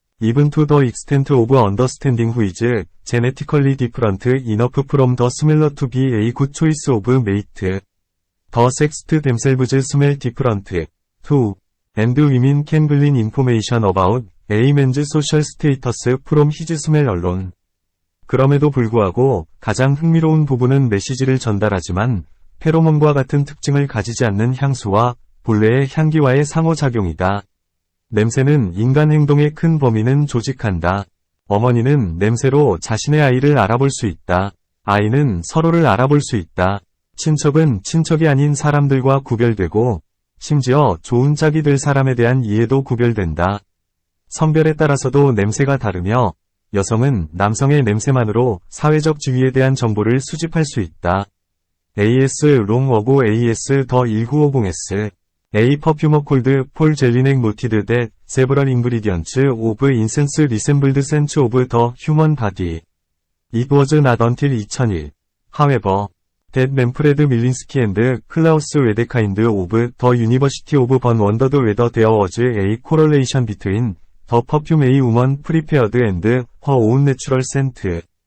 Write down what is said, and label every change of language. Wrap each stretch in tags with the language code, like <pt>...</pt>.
<en>Even to the extent of understanding who is genetically different enough from the smeller to be a good choice of mate. The sexes themselves smell different, too. And women can glean information about a man's social status from his smell alone.</en> <ko>그럼에도 불구하고 가장 흥미로운 부분은 메시지를 전달하지만 페로몬과 같은 특징을 가지지 않는 향수와 본래의 향기와의 상호작용이다. 냄새는 인간 행동의 큰 범위는 조직한다. 어머니는 냄새로 자신의 아이를 알아볼 수 있다. 아이는 서로를 알아볼 수 있다. 친척은 친척이 아닌 사람들과 구별되고 심지어 좋은 짝이 될 사람에 대한 이해도 구별된다. 성별에 따라서도 냄새가 다르며 여성은 남성의 냄새만으로 사회적 지위에 대한 정보를 수집할 수 있다.</ko> <en>AS 롱 어고 AS 더 1950S A perfumer called Paul Jelinek noted that several ingredients of incense resembled scents of the human body. It was not until 2001, however, that Manfred Milinski and Klaus Wedekind of the University of Bonn wondered whether there was a correlation between the perfume a woman prepared and her own natural scent.</en>